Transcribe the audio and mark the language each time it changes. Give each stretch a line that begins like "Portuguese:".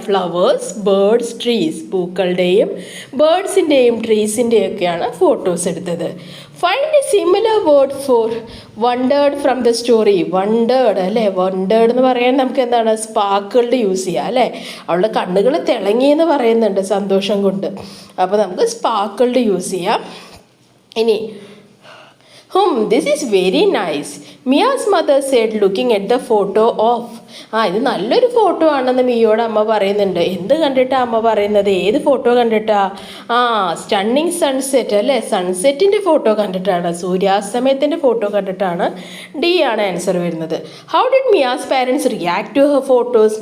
Malayalam: Flowers, birds, trees, പൂക്കളുടെയും ബേർഡ്സിൻ്റെയും ട്രീസിൻ്റെയൊക്കെയാണ് photos എടുത്തത്.
English: Find a similar word for wondered from the story.
Malayalam: Wondered അല്ലേ, wondered എന്ന് പറയാൻ നമുക്ക് എന്താണ് സ്പാർക്കിൾഡ് യൂസ് ചെയ്യുക അല്ലേ. അവളുടെ കണ്ണുകൾ തിളങ്ങി എന്ന് പറയുന്നുണ്ട് സന്തോഷം കൊണ്ട്. അപ്പോൾ നമുക്ക് സ്പാർക്കിൾഡ് യൂസ് ചെയ്യാം.
English: ഇനി this is very nice, Mia's mother said looking at the photo of.
Malayalam: ഇത് നല്ലൊരു ഫോട്ടോ ആണെന്ന് മിയോട് അമ്മ പറയുന്നുണ്ട്. എന്ത് കണ്ടിട്ടാ അമ്മ പറയുന്നത്, ഏത് ഫോട്ടോ കണ്ടിട്ടാ? സ്റ്റണ്ണിങ് സൺസെറ്റ് അല്ലേ, സൺസെറ്റിൻ്റെ ഫോട്ടോ കണ്ടിട്ടാണ്, സൂര്യാസ്തമയത്തിൻ്റെ ഫോട്ടോ കണ്ടിട്ടാണ്. ഡി ആണ് ആൻസർ വരുന്നത്.
English: How did Mia's parents react to her photos.